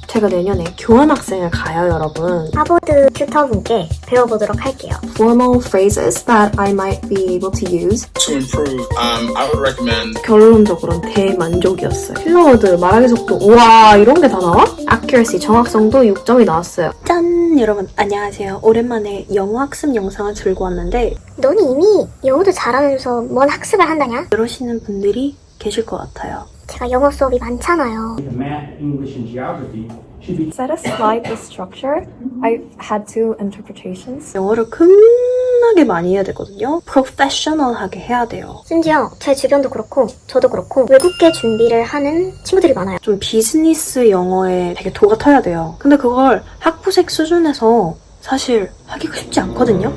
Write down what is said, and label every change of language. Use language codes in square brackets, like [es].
[ko] 제가 내년에 교환학생을 가요, 여러분. 하버드 튜터분께 배워보도록 할게요. [en] Formal phrases that I might be able to use. To improve, I would recommend [ko] 결론적으로는 대만족이었어요. 필러워드, 말하기 속도, 우와, 이런 게 다 나와? Accuracy, 정확성도 6점이 나왔어요. 짠! 여러분, 안녕하세요. 오랜만에 영어 학습 영상을 들고 왔는데 넌 이미 영어도 잘하면서 뭔 학습을 한다냐? 그러시는 분들이 계실 것 같아요. 제가 영어 수업이 많잖아요. [en] Math, English, and geography should be Set aside the structure. I had two interpretations. [ko] 영어를 겁나게 많이 해야 되거든요. 프로페셔널하게 해야 돼요. 심지어 제 주변도 그렇고 저도 그렇고 외국계 준비를 하는 친구들이 많아요. 좀 비즈니스 영어에 되게 도가 터야 돼요. 근데 그걸 학부생 수준에서 사실 하기가 쉽지 않거든요.